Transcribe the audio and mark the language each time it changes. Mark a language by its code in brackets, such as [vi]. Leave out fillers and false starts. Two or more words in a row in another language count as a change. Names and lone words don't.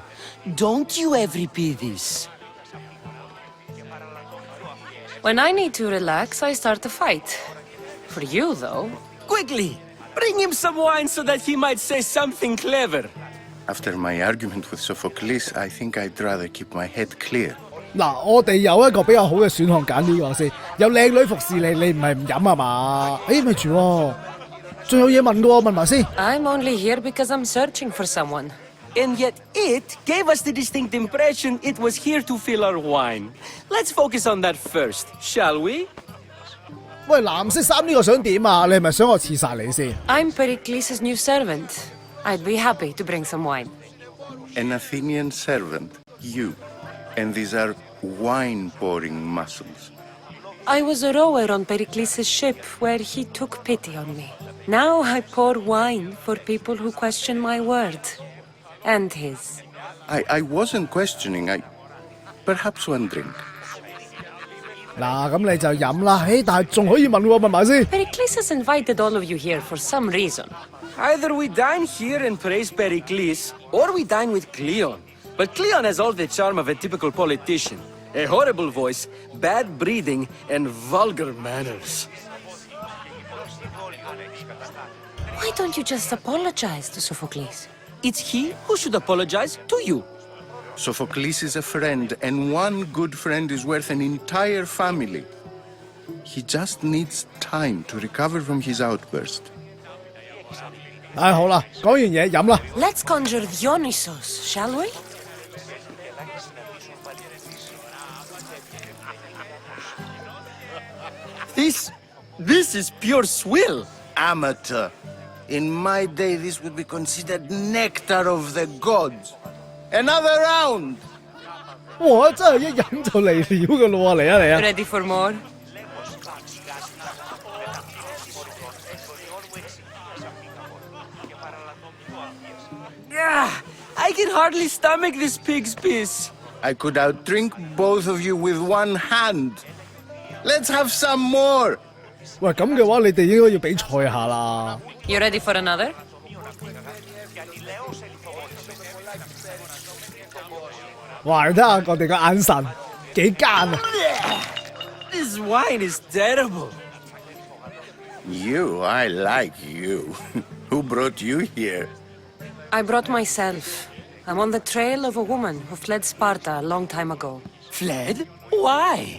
[en] Don't you, Euripides? When I need to relax, I start a fight. For you, though... Quickly! Bring him some wine so that he might say something clever. After my argument with Sophocles, I think I'd rather keep my head clear. [yue] 嗱，我哋有一個比較好嘅選項揀呢個先，有靚女服侍你，你唔係唔飲啊嘛？誒，咪住喎，仲有嘢問嘅喎，問埋先。 [en] I'm only here because I'm searching for someone. And yet it gave us the distinct impression it was here to fill our wine. Let's focus on that first, shall we? [yue] 喂，藍色衫呢個想點啊？你係咪想我刺殺你先？ [en] I'm Pericles' new servant. I'd be happy to bring some wine. An Athenian servant, you. And these are wine-pouring muscles. I was a rower on Pericles' ship where he took pity on me. Now I pour wine for people who question my word. And his. I wasn't questioning. Perhaps one drink. [yue] 嗱，咁你就飲啦。誒，但係仲可以問喎，問埋先。 [en] Pericles has invited all of you here for some reason. Either we dine here and praise Pericles, or we dine with Cleon. But Cleon has all the charm of a typical politician. A horrible voice, bad breeding, and vulgar manners. Why don't you just apologize to Sophocles? It's he who should apologize to you. Sophocles is a friend, and one good friend is worth an entire family. He just needs time to recover from his outburst. [yue] 唉，好啦，講完嘢飲啦。 [en] Let's conjure Dionysos, shall we? This is pure swill. Amateur. In my day, this would be considered nectar of the gods. Another round! [yue] 哇！真係一飲就嚟料㗎咯喎，嚟啊嚟啊！ [en] Ready for more? I can hardly stomach this pig's piss. I could outdrink both of you with one hand. Let's have some more! [yue] 喂，咁嘅話，你哋應該要比賽下啦。 [en] You ready for another? [yue] 哇！你睇下我哋個眼神幾奸啊！ [en] This wine is terrible. You, I like you. Who brought you here? I brought myself. I'm on the trail of a woman who fled Sparta a long time ago. Fled? Why?